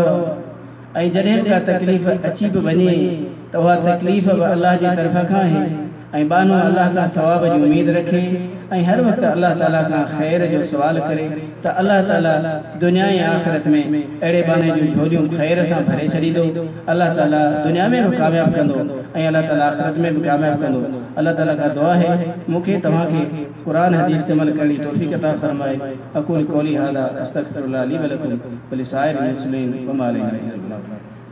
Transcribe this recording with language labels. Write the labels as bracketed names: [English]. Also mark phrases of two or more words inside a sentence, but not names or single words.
[Sindhi] ऐं जॾहिं का तकलीफ़ अची बि वञे त उहा तकलीफ़ बि अल्लाह जी तरफ़ खां आहे ऐं बानो अल्लाह खां सवाब जी उम्मीद रखे ऐं हर वक़्तु अल्लाह ताला खां ख़ैर जो सवाल करे त अल्लाह ताला दुनिया ऐं आख़िरत में अहिड़े बाने जूं झोलियूं ख़ैर सां भरे छॾींदो। अल्लाह ताला दुनिया में बि कामयाबु कंदो ऐं अल्लाह ताला आख़िरत में बि कामयाबु कंदो। अल्लाह ताला खां दुआ है मूंखे तव्हांखे क़ुरान हदीस ते अमल करण जी तौफ़ीक़ अता फ़रमाए। [Arabic] أقول قولي هذا أستغفر الله لي ولكم ولسائر المسلمين وما علينا إلا البلاغ.